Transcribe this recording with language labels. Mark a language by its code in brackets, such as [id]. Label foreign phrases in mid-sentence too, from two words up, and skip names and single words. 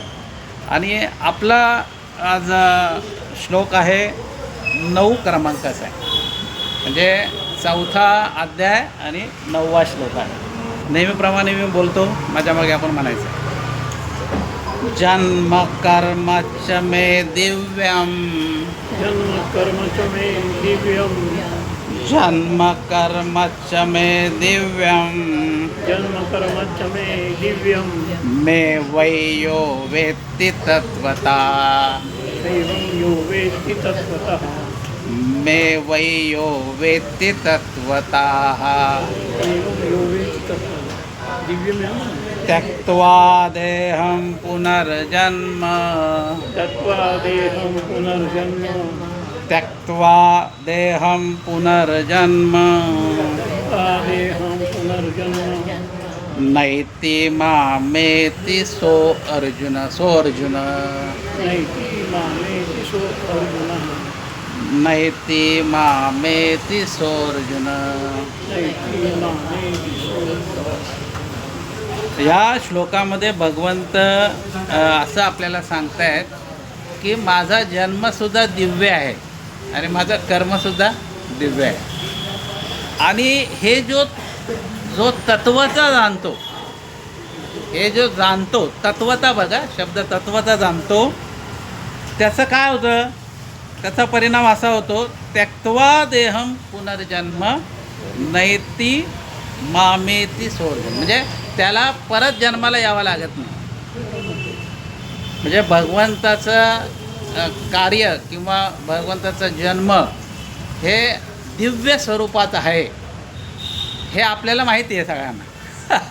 [mr] आणि आपला आज श्लोक आहे 9 क्रमांकाचा आहे, म्हणजे 4था अध्याय आणि 9वा श्लोक आहे. नेहमीप्रमाणे मी बोलतो, माझ्या मागे आपण म्हणायचं, [sa] जन्म कर्मच मे दिव्यम, जन्म कर्म च मे दिव्यम, जन्म कर्मच मे दिव्यम, जन्म कर्म च मे दिव्यम, मे वै यो वेत्ति तत्वता, दैवं यो वेत्ति तत्त्वतः, मे वै यो वेत्ति तत्वता, दैवं यो वेत्ति तत्त्वतः. [hi] दिव्यम है ना? [sa] त्यक्त्वा देहं पुनर्जन्म, तत्त्वादेहं पुनर्जन्म, त्यक्त्वा देहं पुनर्जन्म, तत्त्वादेहं पुनर्जन्म, नैति मामेति सो अर्जुन, सो अर्जुन, नैति मामेति सो अर्जुनः, नैति मामेति सो अर्जुन. नैति मामेति सो अर्जुनः. [mr] या श्लोकामध्ये भगवंत असं आपल्याला सांगतायत की माझा जन्मसुद्धा दिव्य आहे आणि माझं कर्मसुद्धा दिव्य आहे. आणि हे जो तत्वता जाणतो, हे जो जाणतो तत्वता, बघा शब्द तत्वता जाणतो, त्याचं काय होतं, त्याचा परिणाम असा होतो, [sa] त्यक्त्वा देहम पुनर्जन्म नैति मामेति सोर्जन, [mr] म्हणजे त्याला परत जन्माला यावं लागत नाही. म्हणजे भगवंताचं कार्य किंवा भगवंताचा जन्म हे दिव्य स्वरूपात आहे, हे आपल्याला माहिती आहे सगळ्यांना.